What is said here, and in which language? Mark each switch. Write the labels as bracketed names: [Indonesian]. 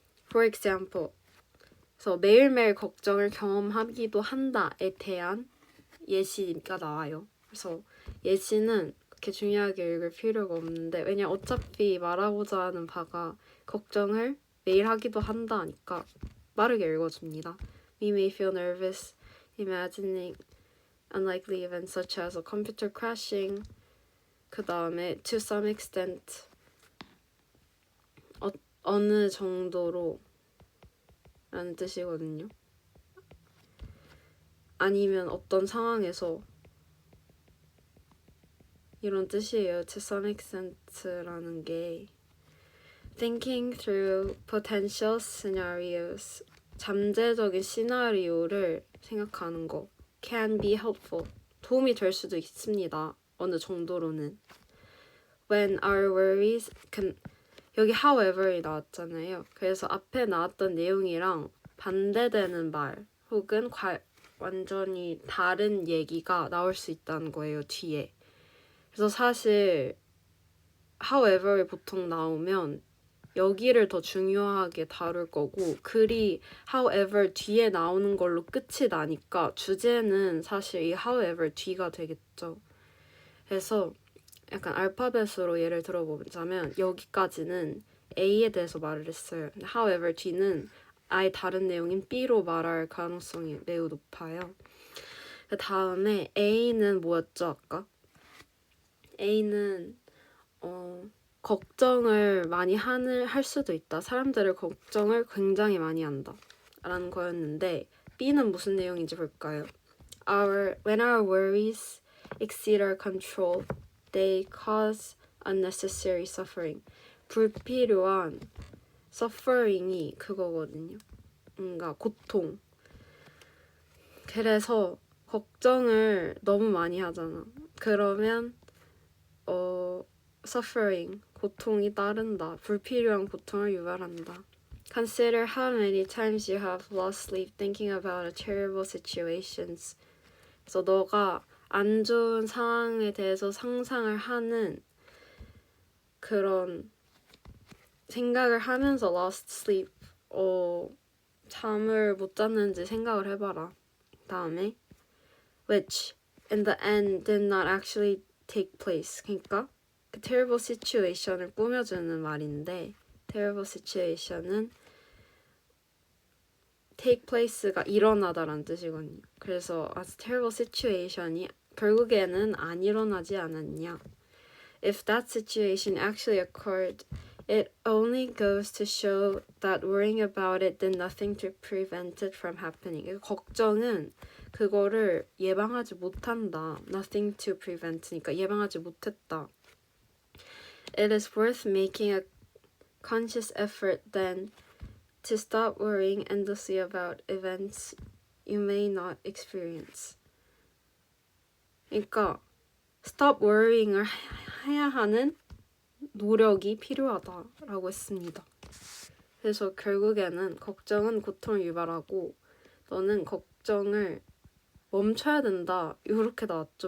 [English] For example, [Korean] 그래서 매일매일 걱정을 경험하기도 한다에 대한 예시가 나와요. 그래서 예시는 그렇게 중요하게 읽을 필요가 없는데 왜냐 어차피 말하고자 하는 바가 걱정을 매일 하기도 한다니까 빠르게 읽어줍니다. [English] We may feel nervous imagining unlikely events such as a computer crashing. [Korean] 그 다음에 [English] to some extent [Korean] 어느 정도로 라는 뜻이거든요. 아니면 어떤 상황에서 이런 뜻이에요. [English] To some extent [Korean] 라는 게 [English] thinking through potential scenarios, [Korean] 잠재적인 시나리오를 생각하는 거 [English] can be helpful, [Korean] 도움이 될 수도 있습니다. 어느 정도로는. [English] When our worries [Korean] 여기 [English] however이 [Korean] 나왔잖아요. 그래서 앞에 나왔던 내용이랑 반대되는 말 혹은 완전히 다른 얘기가 나올 수 있다는 거예요, 뒤에. 그래서 사실 however이 보통 나오면 여기를 더 중요하게 다룰 거고 글이 however 뒤에 나오는 걸로 끝이 나니까 주제는 사실 이 however 뒤가 되겠죠. 그래서 약간 알파벳으로 예를 들어보자면 여기까지는 A에 대해서 말을 했어요. however 뒤는 아예 다른 내용인 B로 말할 가능성이 매우 높아요. 그 다음에 A는 뭐였죠 아까? A는 걱정을 많이 할 수도 있다. 사람들을 걱정을 굉장히 많이 한다 라는 거였는데 B는 무슨 내용인지 볼까요? [English] When our worries exceed our control, they cause unnecessary suffering. [Korean] 불필요한 suffering이 그거거든요. 뭔가 고통. 그래서 걱정을 너무 많이 하잖아. 그러면 suffering, 고통이 따른다. 불필요한 고통을 유발한다. [English] Consider how many times you have lost sleep thinking about a terrible situations. [Korean] 그래서 너가 안 좋은 상황에 대해서 상상을 하는 그런 생각을 하면서 [English] lost sleep, [Korean] 잠을 못 잤는지 생각을 해봐라. [English] 다음에 which in the end did not actually take place. [Korean] 그러니까 그 [English] terrible situation [Korean] 을 꾸며주는 말인데 terrible situation은 [English] take place [Korean] 가 일어나다라는 뜻이거든요. 그래서 [English] a terrible situation [Korean] 이 결국에는 안 일어나지 않았냐. [English] If that situation actually occurred, it only goes to show that worrying about it did nothing to prevent it from happening. [Korean] 걱정은 그거를 예방하지 못한다. Nothing to prevent니까 예방하지 못했다. [English] It is worth making a conscious effort then to stop worrying endlessly about events you may not experience. [Korean] 그러니까 [English] stop worrying [Korean] 을 해야 하는 노력이 필요하다라고 했습니다. 그래서 결국에는 걱정은 고통을 유발하고 너는 걱정을 멈춰야 된다. 이렇게 나왔죠.